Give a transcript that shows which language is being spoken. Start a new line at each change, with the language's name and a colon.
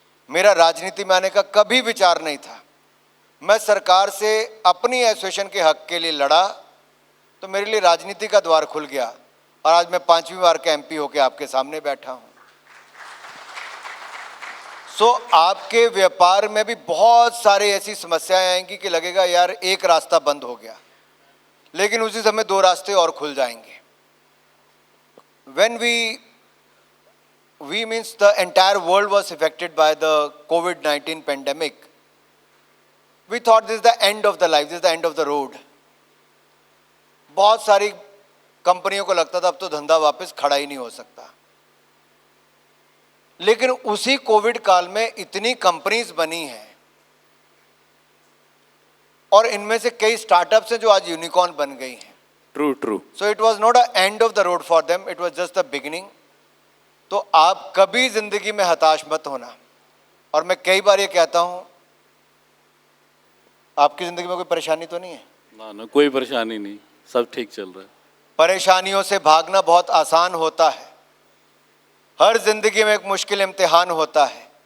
Hindi: मेरा राजनीति में आने का कभी विचार नहीं था। मैं सरकार से अपनी एसोसिएशन के हक के लिए लड़ा तो मेरे लिए राजनीति का द्वार खुल गया, और आज मैं 5वीं बार का MP होकर आपके सामने बैठा हूं। आपके व्यापार में भी बहुत सारे ऐसी समस्याएं आएंगी कि लगेगा यार एक रास्ता बंद हो गया, लेकिन उसी समय 2 रास्ते और खुल जाएंगे।
English: When we means the entire world was affected by the COVID-19 pandemic. We thought this is the end of the life, this is the end of the road.
Hindi: बहुत सारी कंपनियों को लगता था अब तो धंधा वापस खड़ा ही नहीं हो सकता, लेकिन उसी कोविड काल में इतनी कंपनीज बनी हैं, और इनमें से कई स्टार्टअप्स हैं जो आज यूनिकॉर्न बन गई हैं।
English: True. So it was not an end of the road for them, it was just the beginning.
Hindi: तो आप कभी जिंदगी में हताश मत होना। और मैं कई बार ये कहता हूं, आपकी जिंदगी में कोई परेशानी तो नहीं है? ना, कोई परेशानी नहीं, सब ठीक चल रहा है। परेशानियों से भागना बहुत आसान होता है। हर जिंदगी में एक मुश्किल इम्तिहान होता है।